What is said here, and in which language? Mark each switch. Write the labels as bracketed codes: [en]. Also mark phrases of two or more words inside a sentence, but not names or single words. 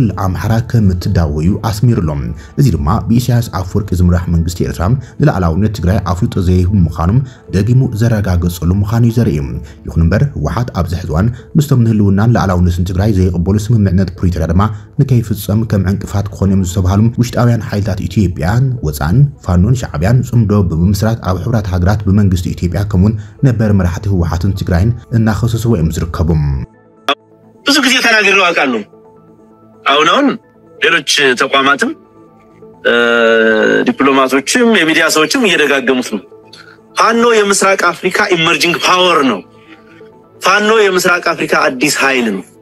[ti] ኣምሓራ ከም እትዳወዩ ኣስሚሩሎም እዚ ድማ ብኢሳያስ ኣፍወርቂ ዝምራሕ መንግስቲ ኤርትራ ንላዕላውነት ትግራይ ኣፍልጦ ዘይህቡ ምዃኖም ደጊሙ ዘረጋገጸሉ ምዃኑ ዘርኢ ይኹን እምበር ህወሓት ኣብ ዝሕዝዋን ምስቶም ንህልውናን ላዕላውነትን ትግራይ ዘይቕበሉ ስምምዕነት ፕሪቶሪያ ድማ ንከይፍጸም ከም ዕንቅፋት ክኾኑ ዝተባሃሉ ውሽጣውያን ሓይልታት ኢትዮጵያን ወፃን ፋኖን ሻዕብያን ጽምዶ ብምስራት ኣብ ሕብራት ሃገራት ብመንግስቲ ኢትዮጵያ ከምውን ነበር መራሕቲ ህወሓትን ትግራይን እናኸሰስዎ እዮም ዝርከቡ [am] ብዙ ጊዜ ተናግረው አውቃለሁ አሁን ሌሎች ተቋማትም ዲፕሎማቶችም የሚዲያ ሰዎችም እየደጋገሙት ነው ፋኖ የምስራቅ አፍሪካ [en] emerging power [am] ነው ፋኖ የምስራቅ አፍሪካ አዲስ ኃይል ነው